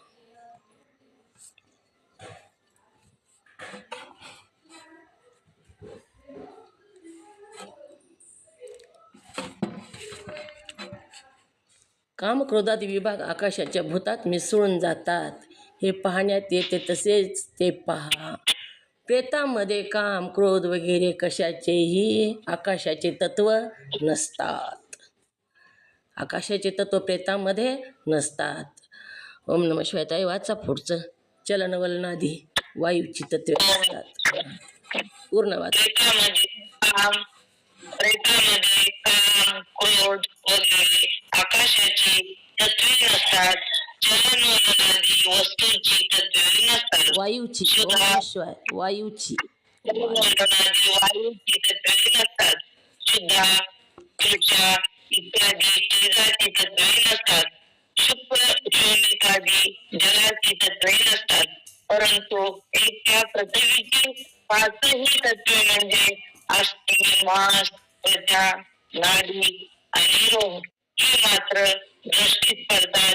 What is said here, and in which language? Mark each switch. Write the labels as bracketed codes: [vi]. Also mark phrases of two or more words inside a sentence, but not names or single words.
[mr] काम क्रोधादी विभाग आकाशाच्या भूतात मिसळून जातात. हे पाहण्यात येते तसेच ते पहा. प्रेतामध्ये काम क्रोध वगैरे कशाचेही आकाशाचे तत्व नसतात. आकाशाचे तत्व प्रेतामध्ये नसतात. [sa] ओम नमः शिवाय. [mr] ताई वाचा पुढचं. चलनवलनादी वायूची तत्वे असतात. पूर्ण वाचा. प्रेतामध्ये काम क्रोध वगैरे आकाशाची तत्वे नसतात. चलनवलनादी वस्तूंची तत्वे नसतात. वायूची. [sa] ओम नमः शिवाय. [mr] वायूची. वायूची तत्वे नसतात. सुद्धा त्वचा इत्यादी तेजाची तत्वे नसतात. शुक्र शोणिकादी जलाची तत्वे नसतात. परंतु एकट्या पृथ्वीची 5ही तत्वे म्हणजे अस्थि, मांस, त्वचा, नाडी आणि रोम ही मात्र दृष्टीस पडतात.